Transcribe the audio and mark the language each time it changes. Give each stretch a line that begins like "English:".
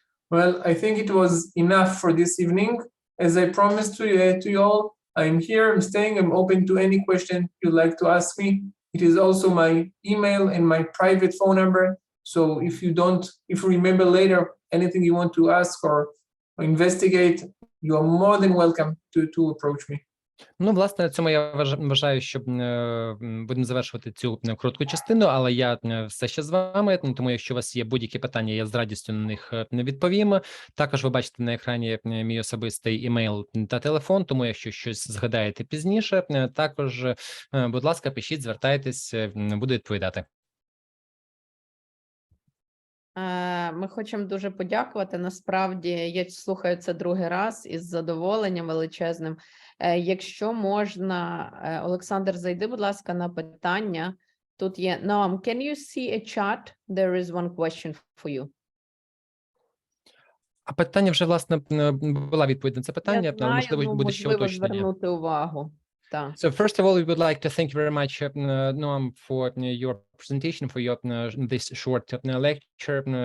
English: Well, I think it was enough for this evening. As I promised to you all, I'm here, I'm staying, I'm open to any question you'd like to ask me. It is also my email and my private phone number. So if you remember later anything you want to ask or investigate, you are more than welcome to approach me.
Ukrainian: Ну, власне, на цьому я вважаю, що будемо завершувати цю коротку частину, але я все ще з вами, тому якщо у вас є будь-які питання, я з радістю на них відповім. Також ви бачите на екрані мій особистий імейл та телефон, тому якщо щось згадаєте пізніше, також, будь ласка, пишіть, звертайтесь, буду відповідати. Ми хочемо дуже подякувати. Насправді, я слухаю це другий раз із задоволенням величезним. Якщо можна, Олександр, зайди, будь ласка, на питання. Тут є
English: Noam, can you see a chat? There is one question for you.
Ukrainian: А питання вже, власне, була відповідь на це питання, Я знаю, можливо, буде ще уточнення. звернути увагу. Так.
English: So first of all, we would like to thank you very much, Noam, for your presentation, for your this short lecture.